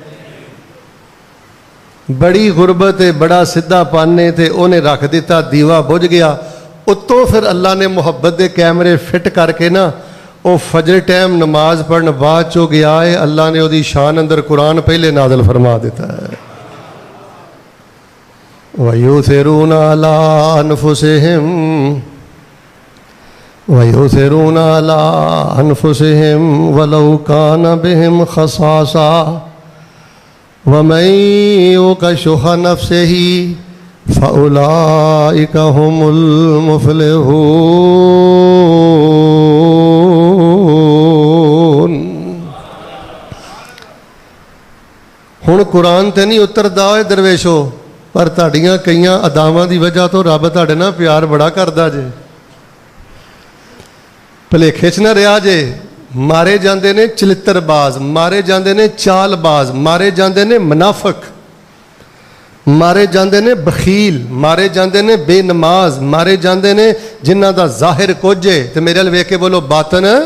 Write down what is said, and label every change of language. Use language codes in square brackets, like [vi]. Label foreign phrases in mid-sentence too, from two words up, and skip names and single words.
[pa] ਬੜੀ ਗੁਰਬਤ ਹੈ, ਬੜਾ ਸਿੱਧਾਪਨ ਹੈ, ਅਤੇ ਉਹਨੇ ਰੱਖ ਦਿੱਤਾ, ਦੀਵਾ ਬੁਝ ਗਿਆ। ਉੱਤੋਂ ਫਿਰ ਅੱਲਾ ਨੇ ਮੁਹੱਬਤ ਦੇ ਕੈਮਰੇ ਫਿੱਟ ਕਰਕੇ ਨਾ ਉਹ ਫਜਰ ਟਾਈਮ ਨਮਾਜ਼ ਪੜ੍ਹਨ ਬਾਅਦ 'ਚੋਂ ਗਿਆ ਹੈ। ਅੱਲਾ ਨੇ ਉਹਦੀ ਸ਼ਾਨ ਅੰਦਰ ਕੁਰਾਨ ਪਹਿਲੇ ਨਾਜ਼ਲ ਫਰਮਾ ਦਿੱਤਾ ਹੈ। [ar] وَيُؤْثِرُونَ عَلَىٰ أَنفُسِهِمْ وَلَوْ كَانَ بِهِمْ خَصَاصَةٌ وَمَن يُوقَ شُحَّ نَفْسِهِ فَأُولَٰئِكَ هُمُ الْمُفْلِحُونَ۔ [pa] ਹੁਣ ਕੁਰਾਨ ਤੇ ਨਹੀਂ ਉਤਰਦਾ ਓਏ ਦਰਵੇਸ਼ੋ, ਪਰ ਤੁਹਾਡੀਆਂ ਕਈਆਂ ਅਦਾਵਾਂ ਦੀ ਵਜ੍ਹਾ ਤੋਂ ਰੱਬ ਤੁਹਾਡੇ ਨਾਲ ਪਿਆਰ ਬੜਾ ਕਰਦਾ ਜੇ। ਭੁਲੇਖੇ 'ਚ ਨਾ ਰਿਹਾ ਜੇ। ਮਾਰੇ ਜਾਂਦੇ ਨੇ ਚਲਿੱਤਰਬਾਜ਼, ਮਾਰੇ ਜਾਂਦੇ ਨੇ ਚਾਲਬਾਜ਼, ਮਾਰੇ ਜਾਂਦੇ ਨੇ ਮੁਨਾਫਿਕ, ਮਾਰੇ ਜਾਂਦੇ ਨੇ ਬਖੀਲ, ਮਾਰੇ ਜਾਂਦੇ ਨੇ ਬੇਨਮਾਜ਼, ਮਾਰੇ ਜਾਂਦੇ ਨੇ ਜਿਨ੍ਹਾਂ ਦਾ ਜ਼ਾਹਿਰ ਕੁਝ ਹੈ ਤੇ ਮੇਰੇ ਵੱਲ ਵੇਖ ਕੇ ਬੋਲੋ ਬਾਤਨ।